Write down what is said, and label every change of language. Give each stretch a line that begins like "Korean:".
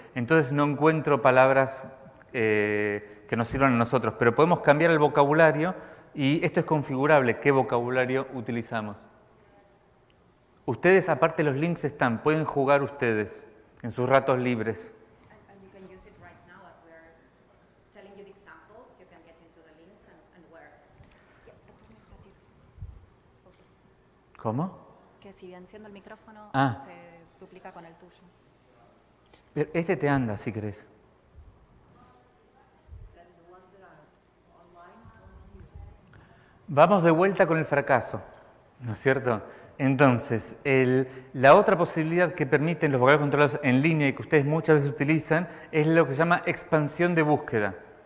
Spanish: Entonces no encuentro palabras que nos sirvan a nosotros, pero podemos cambiar el vocabulario y esto es configurable, qué vocabulario utilizamos. Ustedes, aparte los links están, pueden jugar ustedes en sus ratos libres.
English: And you can use it right now as we're telling you the examples. You can get into the links and where. Yeah, the problem is that it's... Okay.
Spanish: ¿Cómo? Que si enciendo el micrófono se duplica con el tuyo. Pero este te anda, si querés. Vamos de vuelta con el fracaso, ¿no es cierto? Entonces, la otra posibilidad que permiten los vocabularios controlados en línea y que ustedes muchas veces utilizan es lo que se llama expansión de búsqueda.